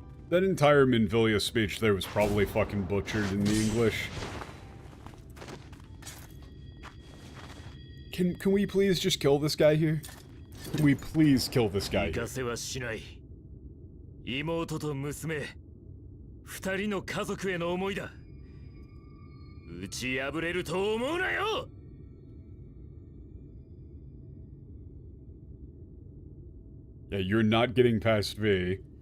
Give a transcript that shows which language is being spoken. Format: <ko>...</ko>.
<en>That entire Minfilia speech there was probably fucking butchered in the English. Can we please just kill this guy here? Can we please kill this guy here?</en> <ja>妹と娘、二人の家族への思いだ。打ち破れると思うなよ。</ja> <en>Yeah, you're not getting past V.</en>